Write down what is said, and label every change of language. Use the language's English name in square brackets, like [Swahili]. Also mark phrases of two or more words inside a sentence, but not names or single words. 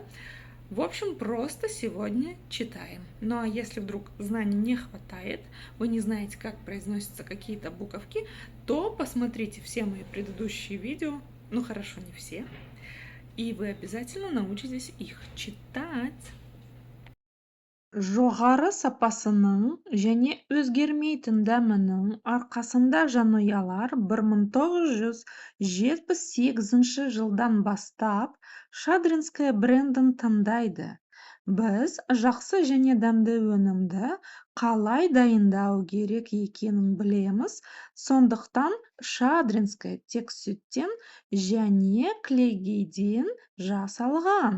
[Russian] В общем, просто сегодня читаем. Ну а если вдруг знаний не хватает, вы не знаете, как произносятся какие-то буковки, то посмотрите все мои предыдущие видео, ну хорошо, не все, и вы обязательно научитесь их читать. [Kazakh] Жоғары сапасының және өзгермейтін дәмінің арқасында жанұялар 1978 жылдан бастап Шадринская брендін таңдайды. Біз жақсы және дәмді өнімді қалай дайындау керек екенін білеміз, сондықтан Шадринская тек сүттен және клейгейден жасалған.